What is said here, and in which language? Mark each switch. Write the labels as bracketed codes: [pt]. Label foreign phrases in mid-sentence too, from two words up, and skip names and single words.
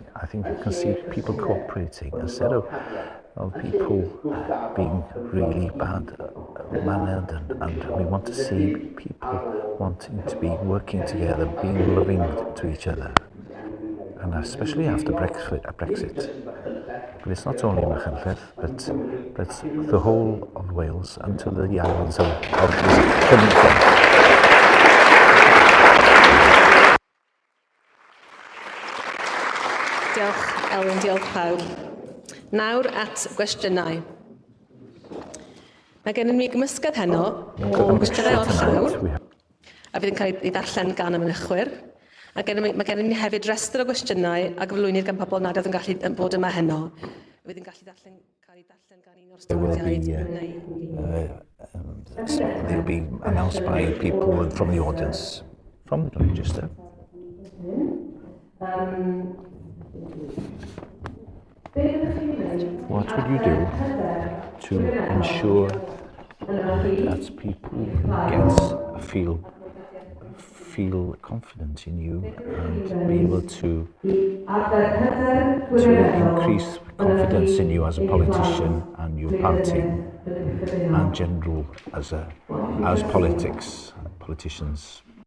[en] I think you can see people cooperating instead of people being really bad-mannered, and we want to see people wanting to be working together, being loving to each other, and especially after Brexit. But it's not only Machynlleth, but the whole of Wales and to the islands of this country. [cy] Diolch, Elwyn, diolch pawb. Nawr at gwestiynau. Mae gennym ni gymysgedd heno o gwestiynau o'r llawr, a fydd yn cael ei ddarllen gan y mynychwyr. Mae gennym ni hefyd restr o gwestiynau a gyflwynir gan pobl nad oedd yn gallu bod yma heno. Fydd yn gallu cael ei darllen gan un o'r stafodiaid. [en] They'll be announced by people from the audience, from the register. What would you do to ensure that people feel confident in you and be able to to increase confidence in you as a politician and your party and general as politicians.